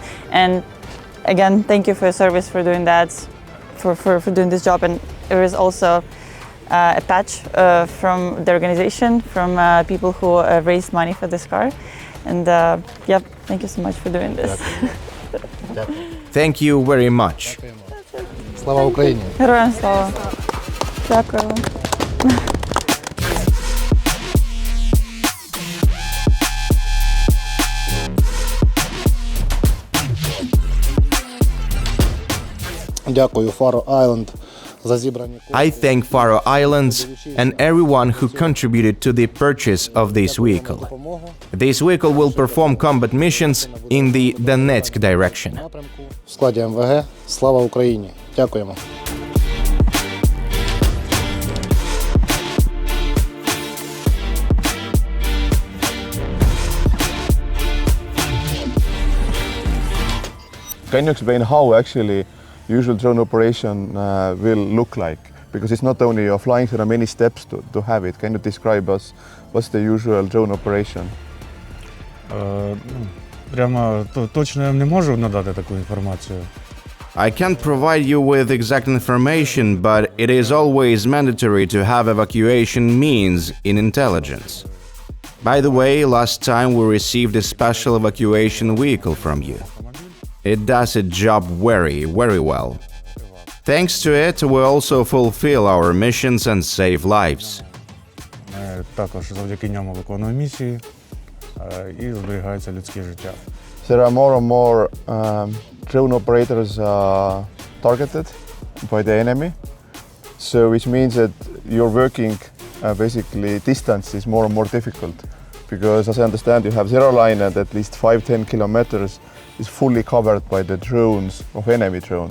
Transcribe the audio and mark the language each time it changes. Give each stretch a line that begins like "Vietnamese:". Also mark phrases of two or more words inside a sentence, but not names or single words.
English: And again, thank you for your service, for doing that, for doing this job. And there is also a patch from the organization, from people who raised money for this car. And yeah, thank you so much for doing this. Thank you very much.
Ukrainian: Слава Україні! Героям слава! Дякую вам. Дякую, Faroe Island, за зібрані.
English: I thank Faroe Islands and everyone who contributed to the purchase of this vehicle. This vehicle will perform combat missions in the Donetsk direction.
Ukrainian: В складі МВГ. Слава Україні! Дякуємо.
English: Can you explain how actually usual drone operation will look like? Because it's not only you're flying, there are many steps to have it. Can you describe us what's the usual drone operation?
Ukrainian: Прямо точно я не можу надати таку інформацію.
English: I can't provide you with exact information, but it is always mandatory to have evacuation means in intelligence. By the way, last time we received a special evacuation vehicle from you. It does its job very, very well. Thanks to it, we also fulfill our missions and save lives.
Ukrainian: Також завдяки ньому виконуємо місії і зберігається людське життя.
English: There are more and more drone operators targeted by the enemy, so which means that your working basically distance is more and more difficult, because as I understand you have zero line and at least 5-10 kilometers is fully covered by the drones of enemy drones.